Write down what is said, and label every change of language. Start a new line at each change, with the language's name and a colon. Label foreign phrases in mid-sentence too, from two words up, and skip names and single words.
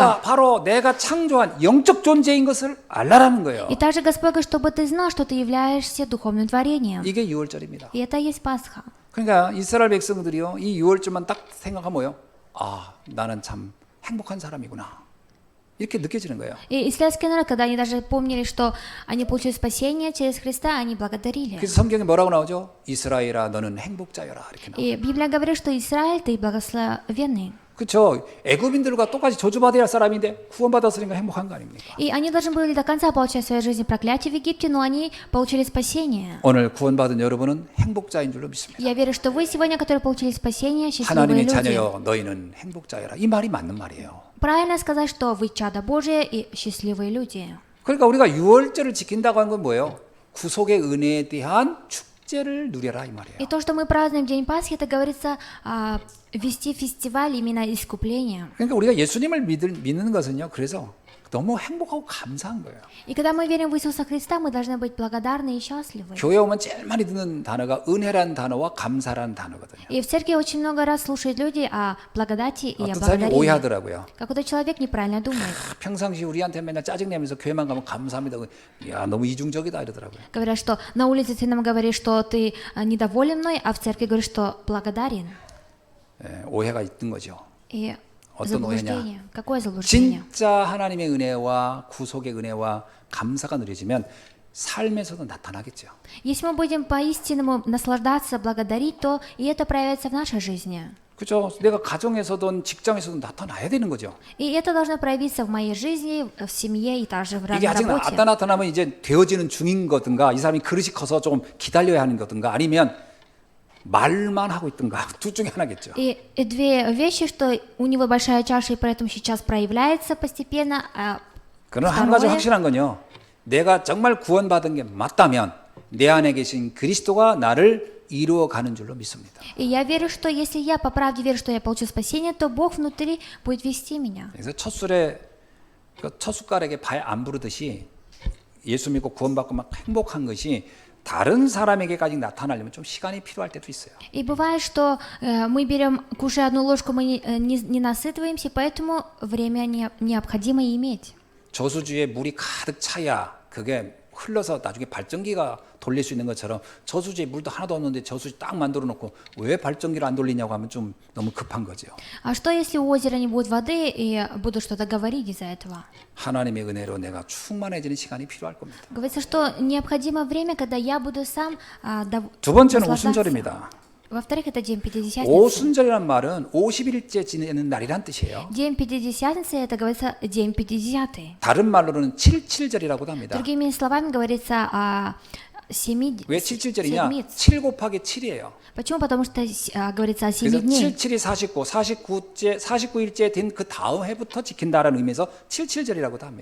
Korean: 너가 바로 내가 창조한 영적 존재인 것을 알라는 거예요.
Russian: И также Господь говорит, чтобы ты знал, что ты являешься духовным творением.
Korean: 이게 6월절입니다.
Russian: И это и есть Пасха.
Korean: 그러니까 이스라엘 백성들이요, 이 6월절만 딱 생각하면 뭐요? 아, 나는 참 행복한 사람이구나. 이렇게 느껴지는 거예요.
Russian: И израильский народ, когда они даже помнили, что они получили спасение через Христа, они благодарили.
Korean: 그래서 성경에 뭐라고 나오죠? 이스라엘아, 너는 행복자여라 이렇게 나와요.
Russian: И Библия говорит, что Израиль, ты благословенный.
Korean: 그렇죠. 애굽인들과 똑같이 저주받아야 할 사람인데 구원받았으니까 행복한 거 아닙니까?
Russian: И они должны были до конца получать в своей жизни проклятие в Египте, но они получили спасение.
Korean: 오늘 구원받은 여러분은 행복자인 줄로 믿습니다.
Russian: Я верю, что вы сегодня, которые получили спасение, счастливые
Korean: 하나님의
Russian: люди.
Korean: 자녀여, 너희는 행복자여라. 이 말이 맞는 말이에요.
Russian: Правильно сказать, что вы чада Божие и счастливые люди.
Korean: 그러니까 우리가 유월절을 지킨다고 하는 건 뭐예요? 구속의 은혜에 대한 축제를 누려라 이 말이에요.
Russian: И то, что мы празднуем День Пасхи, это говорится вести фестиваль именно искупления.
Korean: 그러니까 우리가 예수님을 믿는 것은요. 그래서 너무 행복하고 감사한 거예요.
Russian: И когда мы верим в Иисуса Христа, мы должны быть благодарны и счастливы.
Korean: 교회 오면 제일 많이 듣는 단어가 은혜라는 단어와 감사라는 단어거든요.
Russian: И в церкви очень много раз слушают люди о благодати и о
Korean: 어떤 사람이
Russian: благодарении.
Korean: 오해하더라고요.
Russian: Какой-то человек неправильно думает.
Korean: 평상시 우리한테 맨날 짜증내면서 교회만 가면 감사합니다. 야 너무 이중적이다 이러더라고요.
Russian: Говорят, что на улице ты нам говоришь, что ты недоволен мной, а в церкви говоришь, что благодарен.
Korean: 예, 오해가 있는 거죠.
Russian: И
Korean: 어떤 오해냐?
Russian: заблуждение. Какое заблуждение?
Korean: 진짜 하나님의 은혜와 구속의 은혜와 감사가 누려지면 삶에서도 나타나겠죠.
Russian: Если мы будем по-истинному наслаждаться, благодарить, то и это проявится в нашей жизни.
Korean: 그죠? 내가 가정에서든 직장에서든 나타나야 되는 거죠.
Russian: И это должно проявиться в моей жизни, в семье и также в
Korean: 이게 아직
Russian: работе.
Korean: 나타나면 이제 되어지는 중인 거든가 이 사람이 그릇이 커서 좀 기다려야 하는 거든가 아니면 말만 하고 있든가 둘 중에 하나겠죠.
Russian: И две вещи, что у него большая чаша, и поэтому сейчас проявляется постепенно, а
Korean: 그러나 한 가지
Russian: второе,
Korean: 확실한 건요. 내가 정말 구원받은 게 맞다면 내 안에 계신 그리스도가 나를 이루어가는 줄로 믿습니다.
Russian: и я верю, что если я по правде верю, что я получу спасение, то Бог внутри будет вести меня.
Korean: 그래서 첫 술에 첫 숟가락에 발 안 부르듯이 예수 믿고 구원받고 막 행복한 것이 다른 사람에게까지 나타나려면 좀 시간이 필요할 때도 있어요.
Russian: И бывает, что мы берем, кушая одну ложку, мы не насытываемся, поэтому время необходимо иметь.
Korean: 저수지에 물이 가득 차야 그게 흘러서 나중에 발전기가 돌릴 수 있는 것처럼 저수지에 물도 하나도 없는데 저수지 딱 만들어 놓고 왜 발전기를 안 돌리냐고 하면 좀 너무 급한 거죠.
Russian: А что если у озера не будет воды и буду что-то говорить из-за этого?
Korean: 하나님의 은혜로 내가 충만해지는 시간이 필요할 겁니다.
Russian: Говорится, что необходимо время, когда я буду сам
Korean: 두 번째는
Russian: наслаждаться.
Korean: 오순절입니다.
Russian: Во-вторых, это день Пятидесятницы.
Korean: 오순절이란 말은 50일째 지내는 날이란 뜻이에요.
Russian: День Пятидесятницы, это говорится день 50-й.
Korean: 다른 말로는 77절이라고도 합니다.
Russian: Другими словами говорится о
Korean: 왜 77절이냐?
Russian: седмиц.
Korean: 7 곱하기 7이에요.
Russian: Почему? Потому что говорится о 7
Korean: 그래서
Russian: дней.
Korean: 77이 49일째 된 그 다음 해부터 지킨다라는 의미에서 77절이라고도
Russian: И